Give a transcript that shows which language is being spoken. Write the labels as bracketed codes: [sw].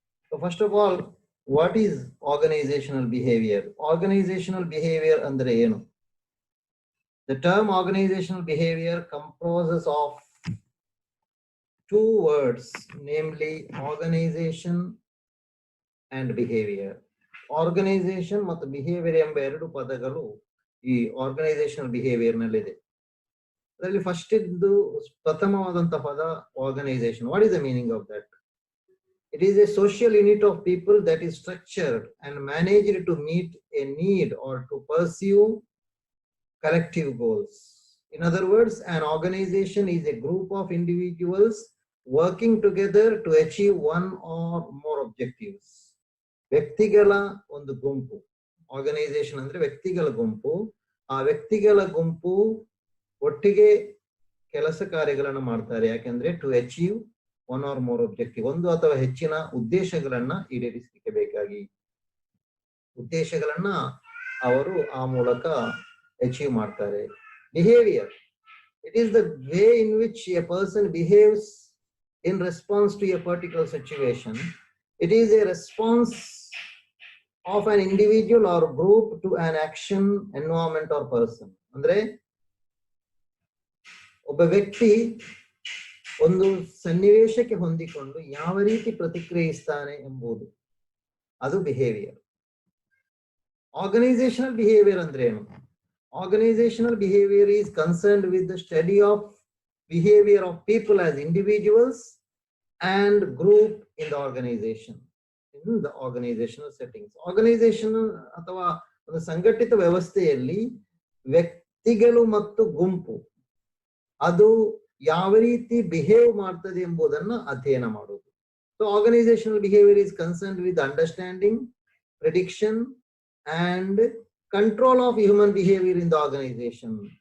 [en] So first of all, what is organizational behavior? Organizational behavior [kn] andre enu? [en] The term organizational behavior composes of two words, namely organization and behavior. [kn] Organization ಮತ್ತು behavior ಎಂಬ ಎರಡು ಪದಗಳು ಈ organizational behavior ನಲ್ಲಿದೆ. ಅದರಲ್ಲಿ first ಇದ್ದು ಪ್ರಥಮವಾದಂತಹ ಪದ organization. [en] What is the meaning of that? It is a social unit of people that is structured and managed to meet a need or to pursue collective goals. In other words, an organization is a group of individuals working together to achieve one or more objectives. [kn] ವ್ಯಕ್ತಿಗಳ ಒಂದು ಗುಂಪು, organisation ಅಂದ್ರೆ ವ್ಯಕ್ತಿಗಳ ಗುಂಪು. ಆ ವ್ಯಕ್ತಿಗಳ ಗುಂಪು ಒಟ್ಟಿಗೆ ಕೆಲಸ ಕಾರ್ಯಗಳನ್ನು ಮಾಡ್ತಾರೆ. ಯಾಕೆಂದ್ರೆ [en] to achieve one or more objective, [kn] ಒಂದು ಅಥವಾ ಹೆಚ್ಚಿನ ಉದ್ದೇಶಗಳನ್ನ ಈಡೇರಿಸಲಿಕ್ಕೆ ಬೇಕಾಗಿ ಉದ್ದೇಶಗಳನ್ನ ಅವರು ಆ ಮೂಲಕ ಅಚೀವ್ ಮಾಡ್ತಾರೆ. [en] Behaviour, it is the way in which a person behaves in response to a particular situation. It is a response of an individual or group to an action, environment or person. [kn] ಅಂದ್ರೆ ಒಬ್ಬ ವ್ಯಕ್ತಿ ಒಂದು ಸನ್ನಿವೇಶಕ್ಕೆ ಹೊಂದಿಕೊಂಡು ಯಾವ ರೀತಿ ಪ್ರತಿಕ್ರಿಯಿಸ್ತಾನೆ ಎಂಬುದು ಅದು ಬಿಹೇವಿಯರ್. ಆರ್ಗನೈಸೇಷನಲ್ ಬಿಹೇವಿಯರ್ ಅಂದ್ರೆ ಏನು? [en] Organizational behavior is concerned with the study of behavior of people as individuals and group in the organization, in the organizational settings. [kn] Organization ಅಥವಾ ಒಂದು ಸಂಘಟಿತ ವ್ಯವಸ್ಥೆಯಲ್ಲಿ ವ್ಯಕ್ತಿಗಳು ಮತ್ತು ಗುಂಪು ಅದು ಯಾವ ರೀತಿ ಬಿಹೇವ್ ಮಾಡ್ತದೆ ಎಂಬುದನ್ನ ಅಧ್ಯಯನ ಮಾಡೋದು. [en] So organizational behavior is concerned with understanding, prediction and control of human behavior in the organization.